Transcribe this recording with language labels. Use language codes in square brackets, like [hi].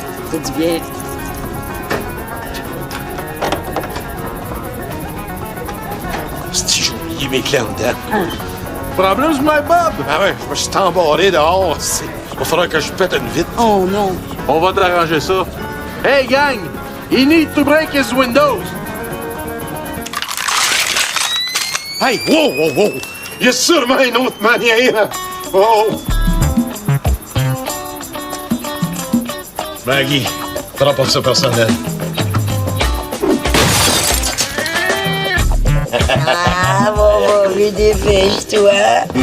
[fr] C'est du bien. Si j'ai oublié mes clés en dedans. Problème, my Bob. Ah ouais, je me suis embarré dehors. Il va falloir que je pète une vitre. Oh non. On va te arranger ça. Hey, gang! [en] He need to break his windows. Hey, wow, wow, wow! [fr] Il y a sûrement une autre manière. Oh! Maggie, prends pas ça personnel. Ah, bon, dépêche-toi.